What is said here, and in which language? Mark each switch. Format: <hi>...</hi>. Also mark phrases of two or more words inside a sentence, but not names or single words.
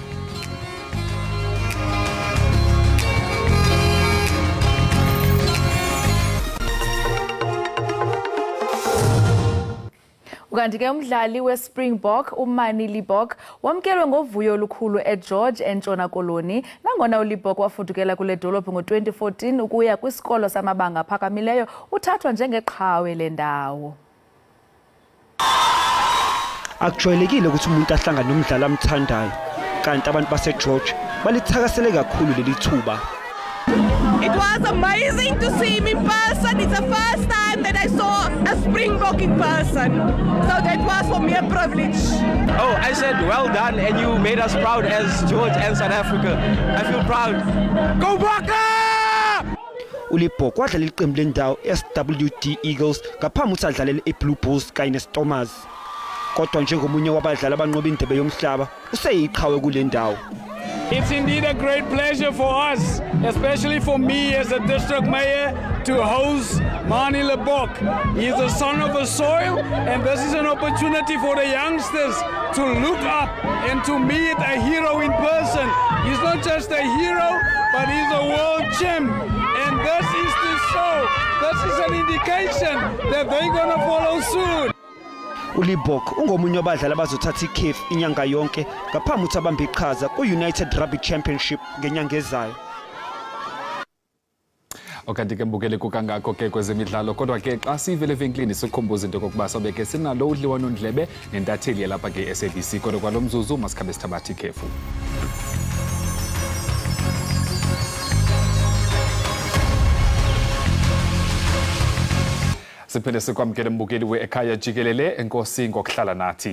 <xh>Ukanti ke umdlali weSpringbok uMani Libbok wamkelwe ngovuyo olukhulu eGeorge eNtshona Koloni nangona uLibbok wafudukela kule dolophu ngo2014 ukuya kwisikolo samabanga aphakamileyo uthathwa njengeqhawe lendawo.</xh> <zu>Akujwayelekile ukuthi umuntu ahlangane nomdlali amthandayo kanti abantu baseGeorge balithakasele kakhulu leli thuba.</zu> <en>It was amazing to see him in person. It's the first time that I saw a Springbok in person. So that was for me a privilege. Oh, I said well done and you made us proud as George and South Africa. I feel proud. Go Baka!</en> <zu>uLibbok wadlala iqembu lendawo SWD Eagles ngaphambi ukuthi adlalele eBlue Bulls kanye neStormers. Kodwa njengomunye wabadlali abanqoba indebe yomhlaba useyiqhawe kule ndawo.</zu> <en>It's indeed a great pleasure for us, especially for me as a district mayor, to host Mani Lebok. He's the son of the soil, and this is an opportunity for the youngsters to look up and to meet a hero in person. He's not just a hero, but he's a world champ. And this is to show, this is an indication that they're going to follow soon.</en> <zu>uLibok ungomunye wabadlali abazothatha ikhefu inyanga yonke ngaphambi ukuthi abambe iqhaza ku-United Rugby Championship ngenyanga ezayo.</zu> <xh>Okanti ke mbukele kukangako ke kwezemidlalo kodwa ke xa sivele evenklini sikhumbuza into kokuba sobe ke sinalo udliwano ndlebe nentatheli lapha ke SABC kodwa kwalomzuzu masikhabe sithabatha ikhefu. Siphinde sikwamkele mbukeli we-Ekhaya Jikelele enkosi ngokuhlala nathi.</xh>